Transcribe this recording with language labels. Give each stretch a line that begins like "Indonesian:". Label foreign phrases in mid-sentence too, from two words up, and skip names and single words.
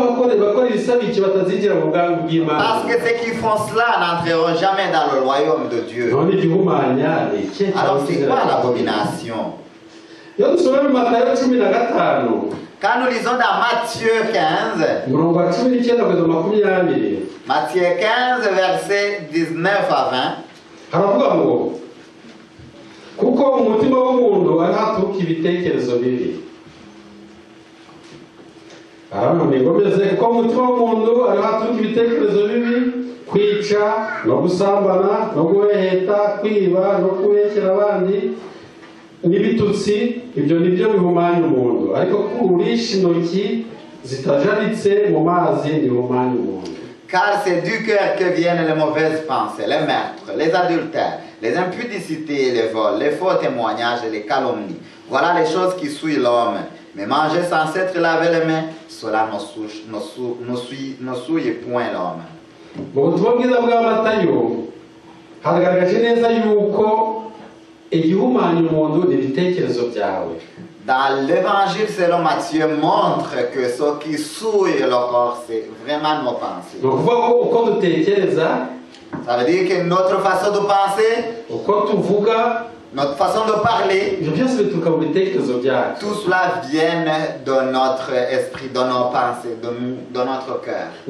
French: Parce que ceux qui font cela n'entreront jamais dans le royaume de Dieu. Alors c'est quoi l'abomination? Quand nous lisons dans Matthieu 15, Matthieu 15, versets 19 à 20,
Kinyarwanda: haravuga ngo kuko umutima w'umuntu ari haturuka ibitekerezo bibi. Arangomeze kuko umutima w'umuntu ari haturuka ibitekerezo bibi, kwica no gusambana no guheta, kwiba no kubeshyera abandi n'ibitutsi. Ibyo nibyo bihumanya umuntu, ariko kurisha intoki zitajaritse mu mazi ntibihumanya umuntu.
French: Car c'est du cœur que viennent les mauvaises pensées, les meurtres, les adultères, les impudicités, les vols, les faux témoignages et les calomnies. Voilà les choses qui souillent l'homme. Mais manger sans s'être lavé les mains, cela ne souille point l'homme.
Kinyarwanda: Mu butumwa bwiza bwa Matayo hagaragaje neza yuko igihumanya umuntu n'ibitekerezo byawe.
French: Dans l'évangile selon Matthieu montre que ce qui souille le corps, c'est vraiment nos pensées. Ça veut dire que notre façon de penser, notre façon de parler, tout cela vient de notre esprit, de nos pensées, de notre cœur.